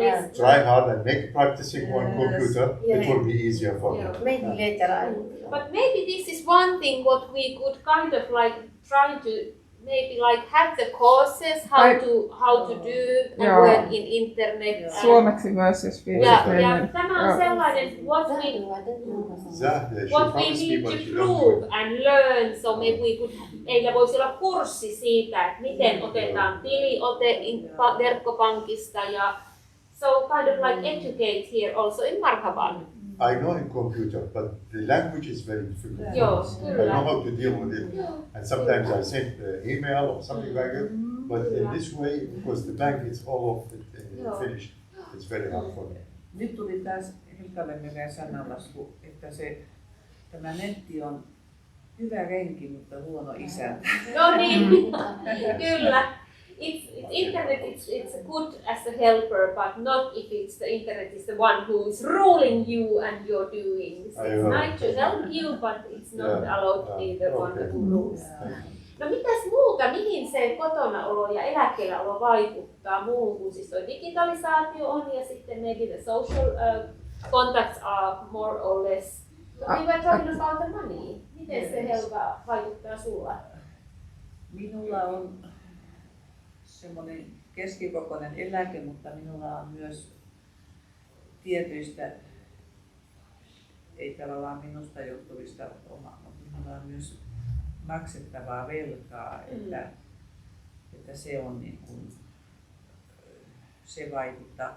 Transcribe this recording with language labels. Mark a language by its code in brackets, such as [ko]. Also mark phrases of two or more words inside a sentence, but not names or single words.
[en] Yeah. try hard, and make practicing on computer. Yeah. It will be easier for you. Maybe later I will. But maybe this is one thing what we could kind of like try to maybe like have the courses how to do and [fi] Joo. [en] work in internet. and- [fi] Suomeksi myös, jos Ja, viitsitään. ja tämä on sellainen [en] what we need to prove and learn, so maybe we could, [fi] meillä voisi olla kurssi siitä, että miten otetaan tiliote verkkopankista ja [en] so kind of like educate here also in Marhaban. I know in computer, but the language is very difficult. [fi] Joo, [en] I [fi] kyllä. [en] know how to deal with it. And sometimes I send email or something like that. But in this way, because the bank is all of it finished, it's very hard for me. [fi] Nyt tuli taas Helkalle meidän sananlasku, että tämä netti on hyvä renki, mutta huono isäntä. No niin, kyllä. [en] Internet it's good as a helper, but not if the internet is the one who is ruling you and your doings. It's nice to help you, but it's not allowed to be the one who rules. [fi] No mitäs muuta, mihin se kotonaolo ja eläkkeelläolo vaikuttaa muuhun kuin siis tuo digitalisaatio on ja sitten [en] maybe the social contacts are more or less. We were talking about the money. [fi] Miten se Helka vaikuttaa sulla? Minulla on semmoinen keskikokoinen eläke, mutta minulla on myös tietyistä, ei tavallaan minusta johtuvista, minulla on myös maksettavaa velkaa, että se on niin kuin, se vaikuttaa.